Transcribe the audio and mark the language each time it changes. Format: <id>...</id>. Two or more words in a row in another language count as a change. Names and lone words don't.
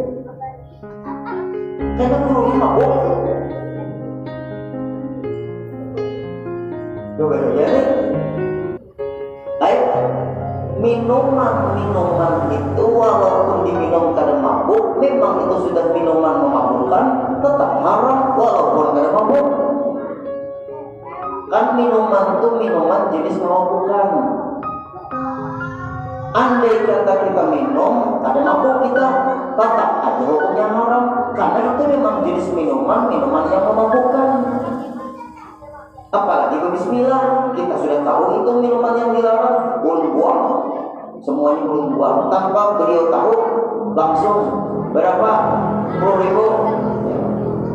<id>Karena guru mabuk. Coba jadi. Minuman itu walaupun diminum kada mabuk, memang itu sudah minuman memabukkan, tetap haram walaupun kada mabuk. Kan minuman itu minuman jenis memabukkan. Andai kata kita minum, ada mabuk kita, tetap ada hukumnya haram, karena itu memang jenis minuman yang memabukkan. Apalagi bismillah, kita sudah tahu itu minuman yang dilarang, buang-buang, semuanya buang-buang, tanpa beliau tahu, langsung berapa 10.000.</id>